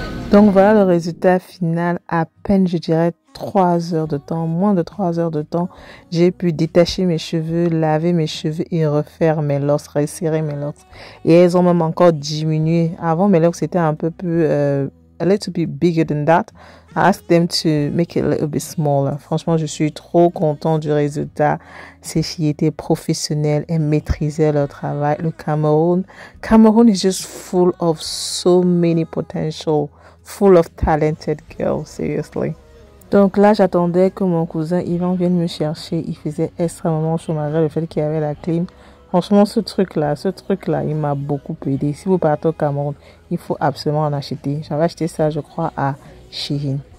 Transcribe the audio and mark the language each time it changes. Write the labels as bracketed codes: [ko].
[fr] Donc voilà le résultat final. À peine, je dirais, 3 heures de temps, moins de 3 heures de temps, j'ai pu détacher mes cheveux, laver mes cheveux et refaire mes locks, resserrer mes locks. Et elles ont même encore diminué. Avant, mes locks étaient un peu plus, a little bit bigger than that. [en] I asked them to make it a little bit smaller. [fr] Franchement, je suis trop content du résultat. Ces filles étaient professionnelles et maîtrisaient leur travail. [en] Le Cameroun is just full of so many potential, full of talented girls, seriously. [fr] Donc là, j'attendais que mon cousin Ivan vienne me chercher. Il faisait extrêmement chaud malgré le fait qu'il y avait la clim. Franchement, ce truc-là, il m'a beaucoup aidé. Si vous partez au Cameroun, il faut absolument en acheter. J'avais acheté ça, je crois, à Shein.